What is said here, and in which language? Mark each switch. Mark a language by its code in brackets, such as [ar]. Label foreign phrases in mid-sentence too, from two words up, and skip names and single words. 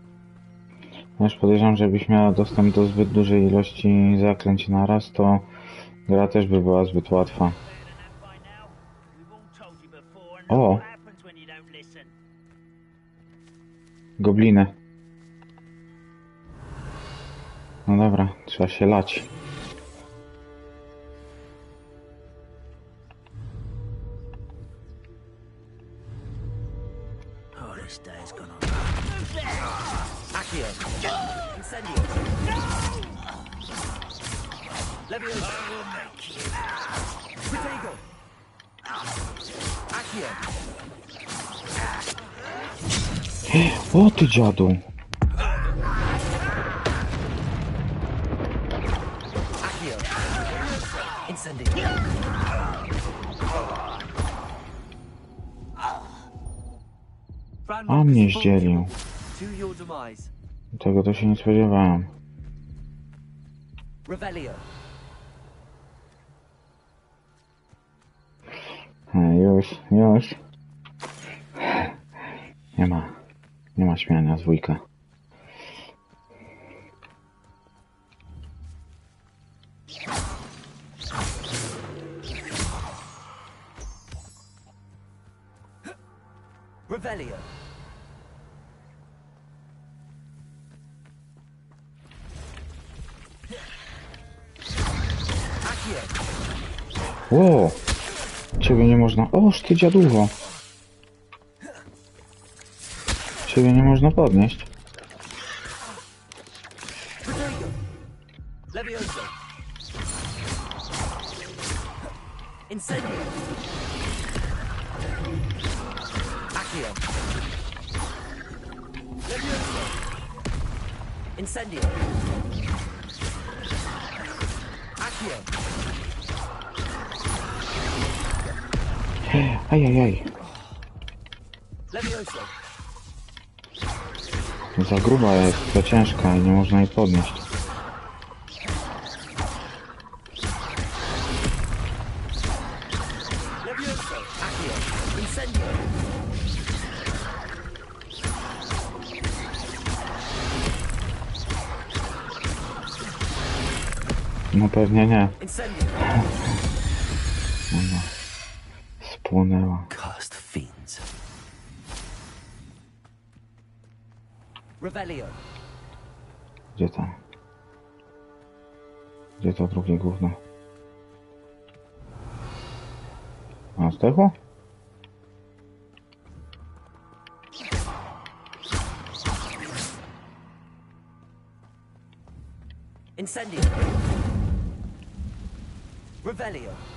[pl] Wiesz, podejrzewam, że jakbyś miała dostęp do zbyt dużej ilości zaklęć naraz, to Gra też by była zbyt łatwa. O! Gobliny. No dobra, trzeba się lać. [en] Oh, this day's gone on. [pl] Accio. Incendio. Leviosa. Protego. Accio. O ty dziadu! Accio. Incendio. A mnie zdzielił. [en] To your demise. [pl] Tego to się nie spodziewałem. Revelio. Już. Nie ma śmiania z wujka. Revelio. Accio. Ło! Ciebie nie można... Oż ty dziaducho! Ciebie nie można podnieść. Protego. Leviosa. Incendio. Accio. Leviosa. Incendio. Accio. Ajajaj. Leviosa. Za gruba jest, za ciężka i nie można jej podnieść. Leviosa. Accio. Incendio. No pewnie nie. Incendio. Spłonęła. [en] Cursed fiends. Revelio. [pl] Gdzie to? Gdzie to drugie gówno? A zdechło? Incendio. Revelio.